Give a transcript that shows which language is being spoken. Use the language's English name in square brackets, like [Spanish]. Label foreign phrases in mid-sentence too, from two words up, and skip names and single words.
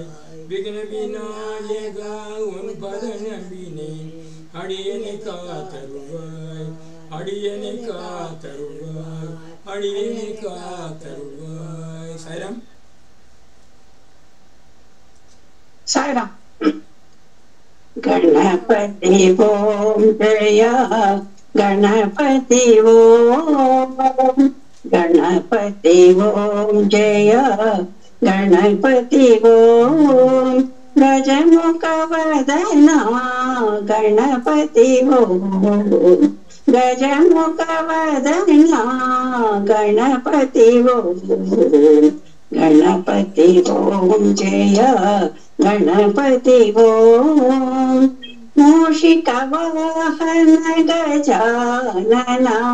[Tamil] விக்ன விநாயக உன் பதம் நம்பினேன் அடியனை காத்தருவாய். அடியனை காத்தருவாய். அடியனை காத்தருவாய். சாய்ராம். சாய்ராம். [Sanskrit] गणपति ओम जय गणपति ओम गणपति ओम जय गणपति ओम गजमुख वदना गणपति ओम गजमुख वदना गणपति ओम गणपति ओम जय गणपति ओम मूषिका वाहन गजानना